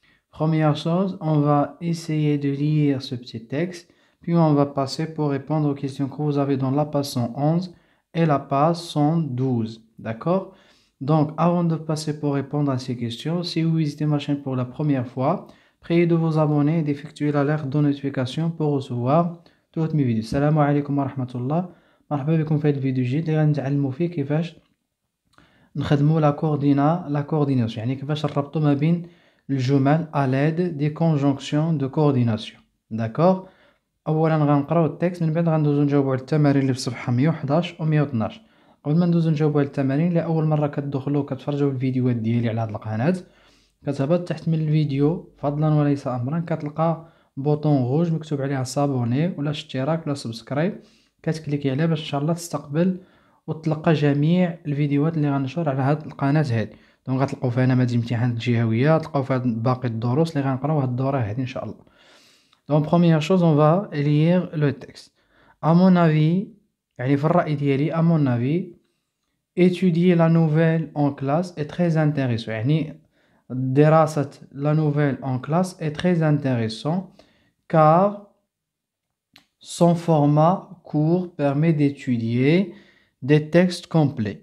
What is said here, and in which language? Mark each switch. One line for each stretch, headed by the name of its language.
French: Première chose, on va essayer de lire ce petit texte, puis on va passer pour répondre aux questions que vous avez dans la page 111 et la page 112. D'accord? Donc, avant de passer pour répondre à ces questions, si vous visitez ma chaîne pour la première fois, priez de vous abonner et d'effectuer l'alerte de notification pour recevoir toutes mes vidéos.
Arabic: Salam alaikum wa rahmatullah. مرحبا بكم في هذا الفيديو الجديد اللي غنتعلموا فيه كيفاش نخدموا لا coordination يعني كيفاش نربطوا ما بين الجمل
French: à l'aide des conjonctions de coordination. d'accord.
Arabic: اولا غنقراو التكست من بعد غندوزو نجاوبوا على التمارين اللي في صفحه 111 و 112. قبل ما ندوزو نجاوبوا على التمارين، لاول مره كتدخلوا كتفرجوا الفيديوهات ديالي على هذه القناه، كتهبط تحت من الفيديو فضلا وليس امرا كتلقى بوطون روج مكتوب عليها صابوني ولا اشتراك ولا سبسكرايب، كتكليكي عليه باش ان شاء الله تستقبل وتلقى جميع الفيديوهات اللي غنشر على هذه القناه هذه. دونك غتلقاو فيها نماذج امتحان الجهويه، تلقاو فيها باقي الدروس اللي غنقراو هاد الدوره هذه ان شاء الله.
French: Donc première chose, on va lire le texte. À mon avis,
Arabic: يعني في الرأي ديالي
French: à mon avis, étudier la nouvelle en classe est très intéressant.
Arabic: يعني دراسة
French: la nouvelle en classe est très intéressant car son format court permet d'étudier des textes complets.